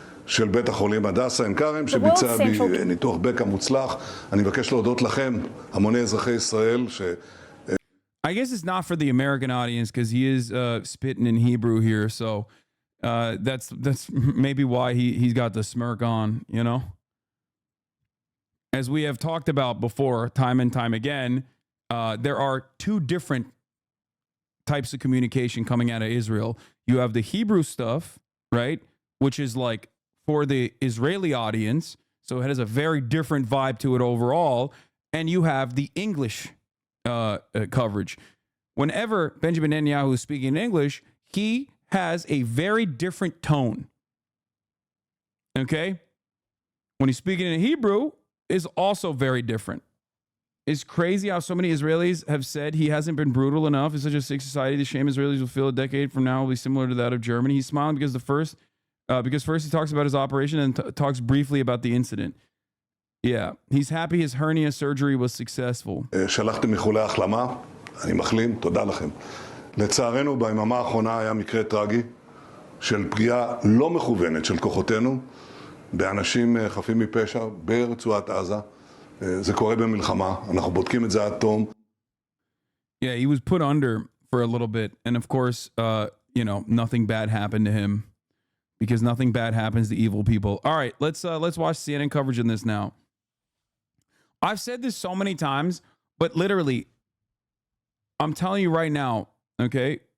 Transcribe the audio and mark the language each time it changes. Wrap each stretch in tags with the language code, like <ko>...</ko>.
<he>של בית החולים הדסה עין כרם שביצע בי ניתוח בקע מוצלח. אני מבקש להודות לכם, המוני אזרחי ישראל ש...</he> <en>I guess it's not for the American audience because he is spitting in Hebrew here, so that's maybe why he's got the smirk on, you know? As we have talked about before, time and time again, there are two different types of communication coming out of Israel. You have the Hebrew stuff, right? Which is like for the Israeli audience, so it has a very different vibe to it overall. And you have the English coverage. Whenever Benjamin Netanyahu is speaking in English, he has a very different tone. Okay? When he's speaking in Hebrew, is also very different. It's crazy how so many Israelis have said he hasn't been brutal enough. It's such a sick society. The shame Israelis will feel a decade from now will be similar to that of Germany. He's smiling because first he talks about his operation and talks briefly about the incident. Yeah, he's happy his hernia surgery was successful.</en> <he>שלחתם איחולי החלמה, אני מחלים, תודה לכם. לצערנו ביממה האחרונה היה מקרה טרגי של פגיעה לא מכוונת של כוחותינו באנשים חפים מפשע ברצועת עזה. זה קורה במלחמה, אנחנו בודקים את זה עד תום.</he> <en>Yeah, he was put under for a little bit, and of course, nothing bad happened to him. Because nothing bad happens to evil people. All right, let's watch CNN coverage on this now. I've said this so many times, but literally, I'm telling you right now, okay?</en>